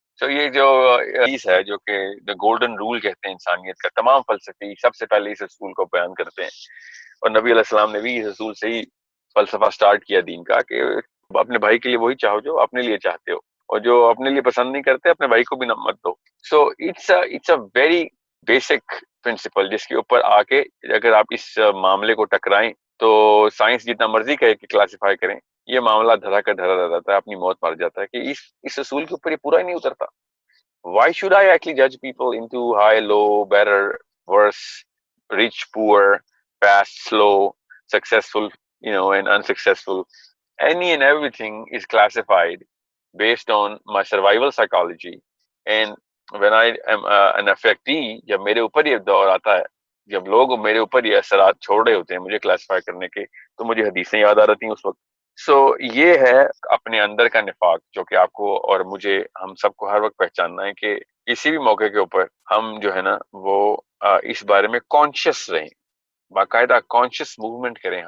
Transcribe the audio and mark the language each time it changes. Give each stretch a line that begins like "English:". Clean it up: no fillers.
Urdu: یہ جو حدیث ہے جو کہ دا گولڈن رول کہتے ہیں انسانیت کا, تمام فلسفی سب سے پہلے اس اصول کو بیان کرتے ہیں, اور نبی علیہ السلام نے بھی اس اصول سے ہی فلسفہ سٹارٹ کیا دین کا کہ اپنے بھائی کے لیے وہی چاہو جو اپنے لیے چاہتے ہو, اور جو اپنے لیے پسند نہیں کرتے اپنے بھائی کو بھی نہ مت دو.
English: so it's a very basic principle
Urdu: جس کے اوپر آ کے اگر آپ اس معاملے کو ٹکرائیں تو سائنس جتنا مرضی کہے کہ کلاسیفائی کریں, یہ معاملہ دھرا کا دھرا رہ جاتا ہے, اپنی موت مر جاتا ہے کہ اس اصول کے اوپر یہ پورا ہی نہیں اترتا.
English: Why should I actually judge people into high, low, better, worse, rich, poor, fast, slow, successful, and unsuccessful? Any and everything is classified based on my survival psychology. And when I am an affectee,
Urdu: جب میرے اوپر یہ دور آتا ہے, جب لوگ میرے اوپر یہ اثرات چھوڑ رہے ہوتے ہیں مجھے کلاسیفائی کرنے کے, تو مجھے حدیثیں یاد آ رہتی ہیں اس وقت. یہ ہے اپنے اندر کا نفاق جو کہ آپ کو اور مجھے, ہم سب کو ہر وقت پہچاننا ہے کہ کسی بھی موقع کے اوپر ہم جو ہے نا وہ اس بارے میں کانشیس رہیں, باقاعدہ کانشیس موومنٹ کریں.